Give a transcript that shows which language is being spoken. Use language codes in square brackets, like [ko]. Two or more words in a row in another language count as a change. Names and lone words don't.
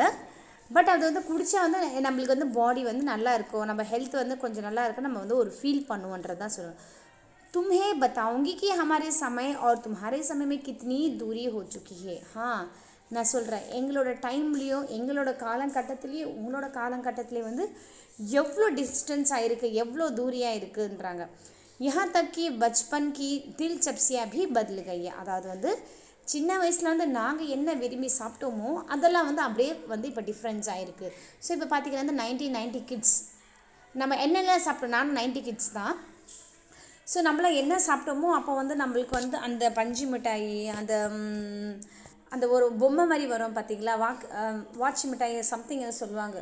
[ta] பட் அது வந்து குடித்தா வந்து நம்மளுக்கு வந்து பாடி வந்து நல்லா இருக்கும், நம்ம ஹெல்த் வந்து கொஞ்சம் நல்லா இருக்கும், நம்ம வந்து ஒரு ஃபீல் பண்ணுவோன்றது தான் சொல்லணும். [hi] तुम्हें बताऊंगी कि हमारे समय और तुम्हारे समय में कितनी दूरी हो चुकी है. [ta] நான் சொல்கிறேன் எங்களோட டைம்லேயும் எங்களோட காலகட்டத்துலேயும் உங்களோட காலகட்டத்துலேயும் வந்து எவ்வளோ டிஸ்டன்ஸ் ஆகிருக்கு, எவ்வளோ தூரியாக இருக்குன்றாங்க. [hi] यहाँ तक कि बचपन की दिलचस्पियाँ भी बदल गई है. [ta] அதாவது வந்து சின்ன வயசில் வந்து நாங்கள் என்ன விரும்பி சாப்பிட்டோமோ அதெல்லாம் வந்து அப்படியே வந்து இப்போ டிஃப்ரென்ஸ் ஆகிருக்கு. ஸோ இப்போ பார்த்திங்கன்னா வந்து 1990 கிட்ஸ் நம்ம என்னெல்லாம் சாப்பிட்டோம். நானும் 90 கிட்ஸ் தான். ஸோ நம்மளாம் என்ன சாப்பிட்டோமோ அப்போ வந்து நம்மளுக்கு வந்து அந்த பஞ்சு மிட்டாய் அந்த ஒரு பொம்மை மாதிரி வரும் பார்த்திங்களா, வாட்ச் மிட்டாய் சம்திங் சொல்லுவாங்க.